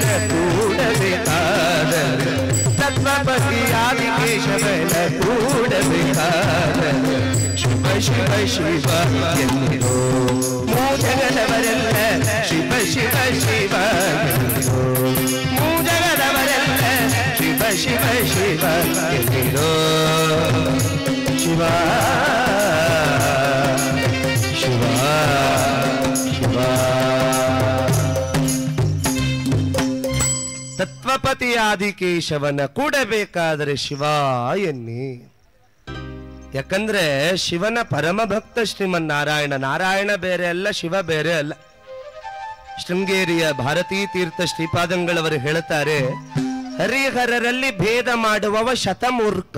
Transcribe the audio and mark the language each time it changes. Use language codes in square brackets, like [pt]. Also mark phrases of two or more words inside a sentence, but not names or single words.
[kn] ಕೂಡಬೇಕಾದರೆ, ತತ್ವಪತಿಯಾದಿ ಕೇಶವನ ಕೂಡಬೇಕಾದರೆ, ಶಿವ ಶಿವ ಶಿವ ಎನ್ನಿರೋ ಮೂಜಗದವರೆಲ್ಲ, ಶಿವ ಶಿವ ಶಿವ ಎನ್ನಿರೋ ಮೂಜಗದವರೆಲ್ಲ, ಶಿವ ಶಿವ ಶಿವ ಎನ್ನಿರೋ. ಶಿವ ಶಿವ ಶಿವ. ತತ್ವಪತಿಯಾದಿ ಕೇಶವನ ಕೂಡಬೇಕಾದರೆ ಶಿವ ಎನ್ನಿ. ಯಾಕಂದ್ರೆ ಶಿವನ ಪರಮ ಭಕ್ತ ಶ್ರೀಮನ್ನಾರಾಯಣ. ನಾರಾಯಣ ಬೇರೆ ಅಲ್ಲ, ಶಿವ ಬೇರೆ ಅಲ್ಲ. ಶೃಂಗೇರಿಯ ಭಾರತೀ ತೀರ್ಥ ಶ್ರೀಪಾದಂಗಳವರು ಹೇಳುತ್ತಾರೆ, ಹರಿಹರರಲ್ಲಿ ಭೇದ ಮಾಡುವವ ಶತಮೂರ್ಖ.